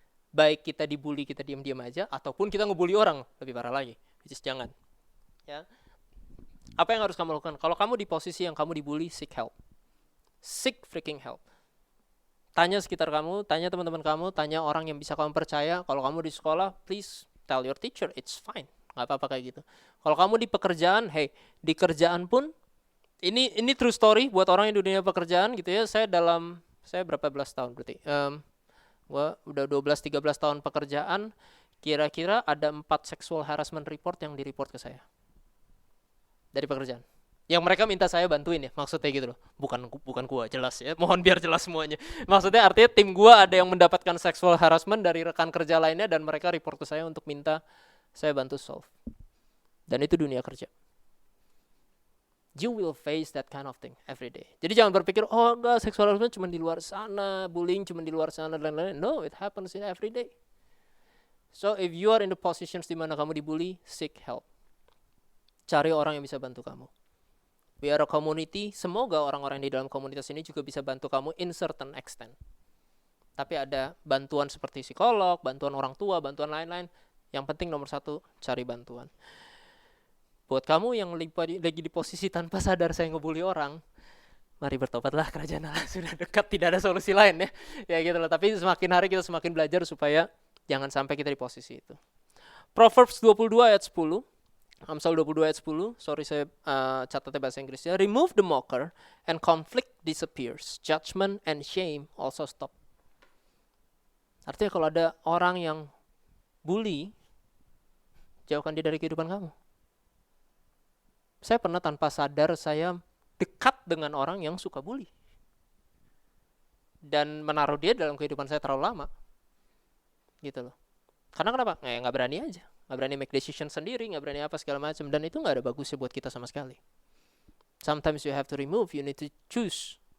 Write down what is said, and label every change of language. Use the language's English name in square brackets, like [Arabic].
[Indonesian] Baik kita dibully, kita diam-diam aja, ataupun kita ngebully orang, lebih parah lagi. [English] Which is [Indonesian] jangan. Ya. Apa yang harus kamu lakukan? Kalau kamu di posisi yang kamu dibully, [English] seek help. Seek freaking help. [Indonesian] Tanya sekitar kamu, tanya teman-teman kamu, tanya orang yang bisa kamu percaya. Kalau kamu di sekolah, [English] please tell your teacher, it's fine. [Indonesian] Gak apa-apa kayak gitu. Kalau kamu di pekerjaan, di kerjaan pun, ini [English] true story [Indonesian] buat orang yang di dunia pekerjaan gitu ya. Saya berapa belas tahun berarti? Gua udah 12-13 tahun pekerjaan, kira-kira ada 4 sexual harassment report yang di-report ke saya. Dari pekerjaan. Yang mereka minta saya bantuin ya, maksudnya gitu loh. Bukan gua, jelas ya. Mohon biar jelas semuanya. Maksudnya artinya tim gua ada yang mendapatkan sexual harassment dari rekan kerja lainnya dan mereka report ke saya untuk minta saya bantu solve. Dan itu dunia kerja. [English] You will face that kind of thing every day. [Indonesian] Jadi jangan berpikir, oh enggak, sexual harassment cuma di luar sana, bullying cuma di luar sana dan lain-lain. [English] No, it happens in every day. So if you are in the positions [Indonesian] di mana kamu dibully, [English] seek help. [Indonesian] Cari orang yang bisa bantu kamu. [English] We are a community, [Indonesian] semoga orang-orang di dalam komunitas ini juga bisa bantu kamu [English] in certain extent. [Indonesian] Tapi ada bantuan seperti psikolog, bantuan orang tua, bantuan lain-lain. Yang penting nomor 1, cari bantuan. Buat kamu yang lagi di posisi tanpa sadar saya ngebully orang, mari bertobatlah, kerajaan Allah sudah dekat, tidak ada solusi lain ya. Ya gitu loh, tapi semakin hari kita semakin belajar supaya jangan sampai kita di posisi itu. [English] Proverbs 22 [Indonesian] ayat 10. Amsal 22 ayat 10. Sorry saya catatnya bahasa Inggrisnya. [English] Remove the mocker and conflict disappears. Judgment and shame also stop. [Indonesian] Artinya kalau ada orang yang bully, jauhkan dia dari kehidupan kamu. Saya pernah tanpa sadar saya dekat dengan orang yang suka bully. Dan menaruh dia dalam kehidupan saya terlalu lama. Gitu loh. Karena kenapa? Nggak berani aja. Nggak berani [English] make decision [Indonesian] sendiri, nggak berani apa segala macam. Dan itu nggak ada bagusnya buat kita sama sekali. [English] Sometimes you have to remove, you need to choose.